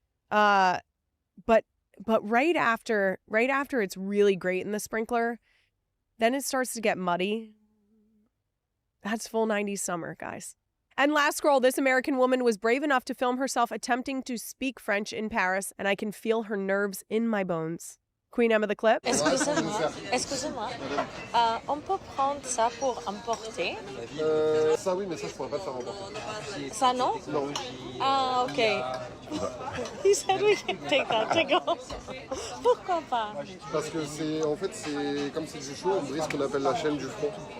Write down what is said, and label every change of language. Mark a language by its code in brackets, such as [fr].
[en] But right after it's really great in the sprinkler, then it starts to get muddy. That's full 90s summer, guys. And last scroll, this American woman was brave enough to film herself attempting to speak French in Paris, and I can feel her nerves in my bones. Queen Emma the Clip. [fr] Excusez-moi, on peut prendre ça pour emporter? Ça oui, mais ça je pourrais pas le faire emporter. Ça non? Non. [en] Ah, okay. He said we can take that to go. [fr] Pourquoi pas? Parce que c'est comme c'est du chaud, on brise ce qu'on appelle la chaîne du front.